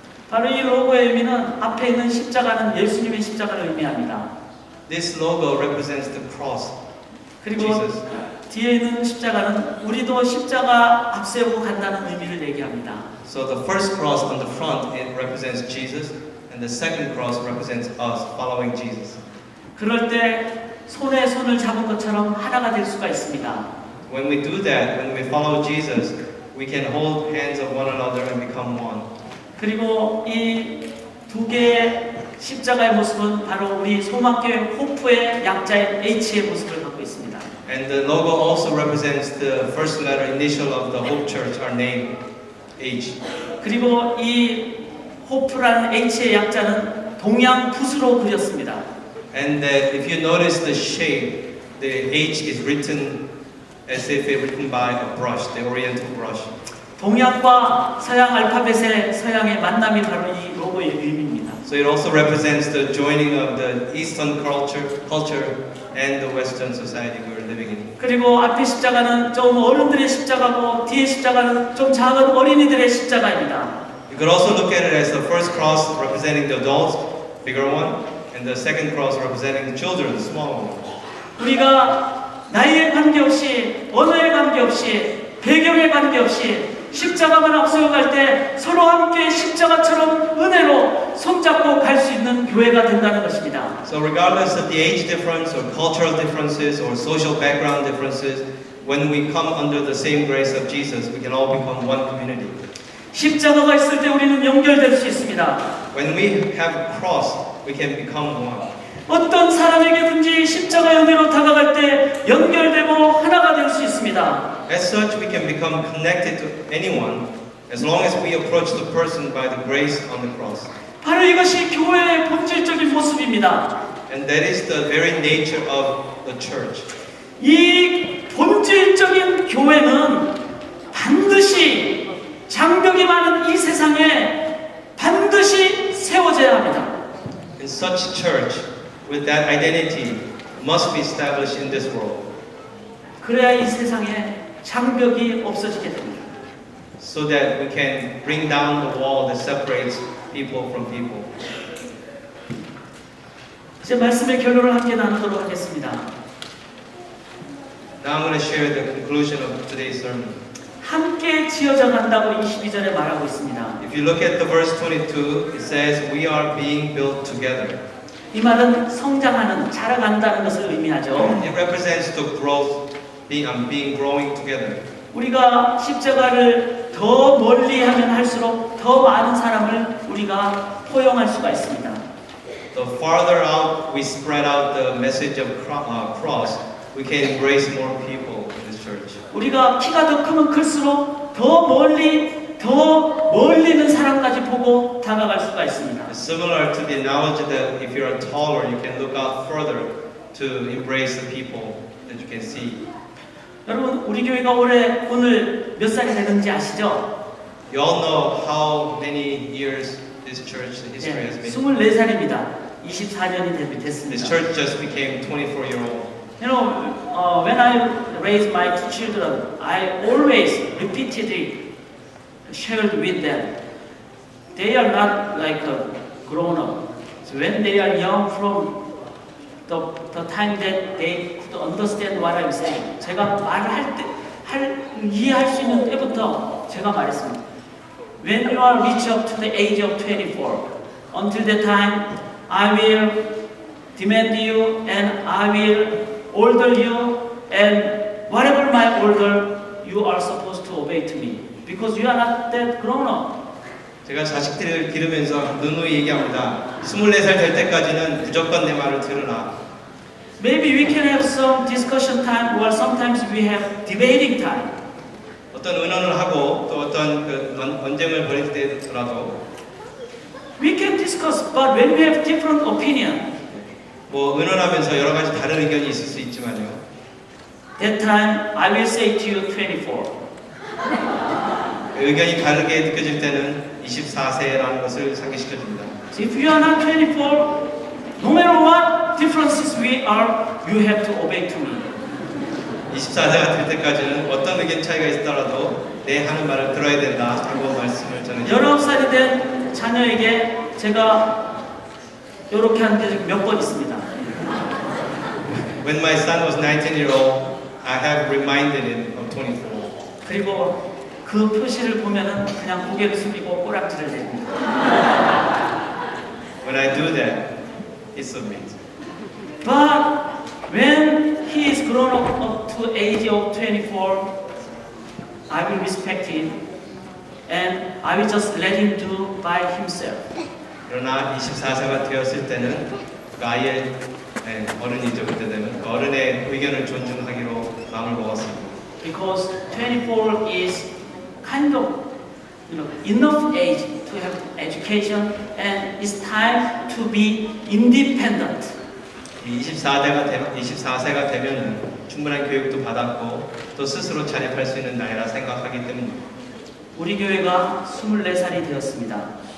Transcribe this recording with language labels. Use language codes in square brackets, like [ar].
[ko] 바로 이 로고의 의미는 앞에 있는 십자가는 예수님의 십자가를 의미합니다. [en] This logo represents the cross. [ko] 그리고 [en] Jesus. [ko] 뒤에 있는 십자가는 우리도 십자가 앞세우고 간다는 의미를 얘기합니다. [en] So the first cross on the front, it represents Jesus, and And the second cross represents us following Jesus. [ko] 그럴 때 손에 손을 잡은 것처럼 하나가 될 수가 있습니다. [en] When we do that, when we follow Jesus, we can hold hands of one another and become one. [ko] 그리고 이 두 개의 십자가의 모습은 바로 우리 소망교회 호프의 약자인 H의 모습을 갖고 있습니다. [en] And the logo also represents the first letter initial of the Hope Church, our name, H. [ko] 그리고 이 호프라는 H의 약자는 동양 붓으로 그렸습니다. [en] And that if you notice the shape, the H is written as if it written by a brush, the Oriental brush. [ko] 동양과 서양 알파벳의 서양의 만남이 바로 이 로고의 의미입니다. [en] So it also represents the joining of the Eastern culture and the Western society we are living in. [ko] 그리고 앞에 십자가는 좀 어른들의 십자가고 뒤에 십자가는 좀 작은 어린이들의 십자가입니다. [en] You could also look at it as the first cross representing the adults, bigger one, and the second cross representing the children, the small one. [ko] 우리가 나이에 관계없이 언어에 관계없이 배경에 관계없이 십자가만 앞서갈 때 서로 함께 십자가처럼 은혜로 손잡고 갈 수 있는 교회가 된다는 것입니다. [en] So regardless of the age difference or cultural differences or social background differences, when we come under the same grace of Jesus, we can all become one community. [ko] 십자가가 있을 때 우리는 연결될 수 있습니다. [en] When we have a cross, we can become one. [ko] 어떤 사람에게든지 십자가 연대로 다가갈 때 연결되고 하나가 될 수 있습니다. [en] As such, we can become connected to anyone as long as we approach the person by the grace on the cross. [ko] 바로 이것이 교회의 본질적인 모습입니다. [en] And that is the very nature of the church. [ko] 이 본질적인 교회는 반드시 장벽이 많은 이 세상에 반드시 세워져야 합니다. [en] In such church, with that identity, must be established in this world. [ko] 그래야 이 세상에 장벽이 없어지게 됩니다. [en] So that we can bring down the wall that separates people from people. [ko] 제 말씀의 결론을 함께 나누도록 하겠습니다. [en] Now I'm going to share the conclusion of today's sermon. [ko] 함께 지어져 간다고 22절에 말하고 있습니다. [en] If you look at the verse 22, it says, "We are being built together." [ko] 이 말은 성장하는, 자라간다는 것을 의미하죠. [en] It represents the growth, being growing together. [ko] 우리가 십자가를 더 멀리 하면 할수록 더 많은 사람을 우리가 포용할 수가 있습니다. [en] The farther out we spread out the message of cross, we can embrace more people in this church. [ko] 우리가 키가 더 크면 클수록 더 멀리 있는 사람까지 보고 다가갈 수가 있습니다. [en] It's similar to the analogy that if you are taller, you can look out further to embrace the people that you can see. [ko] 여러분, 우리 교회가 오늘 몇 살이 되는지 아시죠? [en] You all know how many years this church history has been. [ko] 24살입니다. 24년이 [en] This [ko] 됐습니다. [en] church just became 24-year-old. You know, when I raised my two children, I always repeatedly shared with them. They are not like a grown up. So when they are young, from the time that they could understand what I'm saying, [ko] 제가 말을 이해할 수 있는 때부터 제가 말했습니다. [en] When you are reach up to the age of 24, until that time, I will demand you and I will order you, and whatever my order, you are supposed to obey to me, because you are not that grown up. [ko] 제가 자식들을 기르면서 누누이 얘기합니다. 24살 될 때까지는 무조건 내 말을 들으라. [en] Maybe we can have some discussion time, or sometimes we have debating time. [ko] 어떤 의논을 하고 또 어떤 언쟁을 벌일 때라도 [en] We can discuss, but when we have different opinion, [ko] 뭐 의논하면서 여러 가지 다른 의견이 있을 수 있지만요. [en] that time I will say to you 24. [ko] 의견이 다르게 느껴질 때는 24세라는 것을 상기시켜 줍니다. [en] So if you are not 24, no matter what differences we are, you have to obey to me. [ko] 24세가 될 때까지는 어떤 의견 차이가 있더라도 내 하는 말을 들어야 된다라고 말씀을 저는 19살이 된 자녀에게 제가 이렇게 한 게 몇 번 있습니다. [en] When my son was 19-year-old, I have reminded him of 24. [ko] 그리고 그 표시를 보면은 그냥 고개를 숙이고 꼬락지를 내립니다. [en] When I do that, he submits. But when he is grown up to age of 24, I will respect him and I will just let him do by himself. [ko] 그러나 24세가 되었을 때는 그 아이의 어른이죠. 그때 되면 그 어른의 의견을 존중하기로 마음을 먹었습니다. [en] Because 24 is kind of enough age to have education and it's time to be independent. [ko] 이 24세가 되면은 충분한 교육도 받았고 또 스스로 자립할 수 있는 나이라 생각하기 때문입니다. 우리 교회가 24살이 되었습니다.